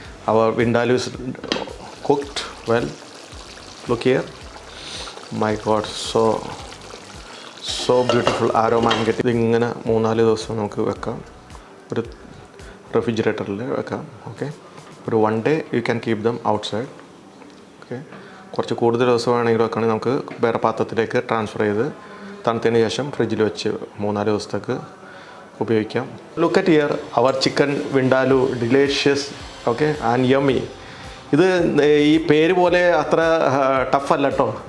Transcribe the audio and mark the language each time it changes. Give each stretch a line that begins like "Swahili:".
English: Our vindaloo is cooked well. Look here. My God, so beautiful aroma I'm getting.
Malayalam: ഇങ്ങനെ 3-4 ദിവസം നമുക്ക് വെക്കാം, ഒരു റെഫ്രിജറേറ്ററിൽ വെക്കാം.
English: Okay, ഒരു 1 day you can keep them outside.
Malayalam: Okay, കുറച്ച് കൂടുതൽ ദിവസം വേണമെങ്കിൽ വെക്കുകയാണെങ്കിൽ നമുക്ക് വേറെ പാത്രത്തിലേക്ക് ട്രാൻസ്ഫർ ചെയ്ത് തണുത്തതിന് ശേഷം ഫ്രിഡ്ജിൽ വെച്ച് 3-4 ദിവസത്തേക്ക് ഉപയോഗിക്കാം.
English: Look at here our chicken vindaloo, delicious. Okay, and yummy.
Malayalam: ഇത് ഈ പേര് പോലെ അത്ര ടഫല്ല കേട്ടോ.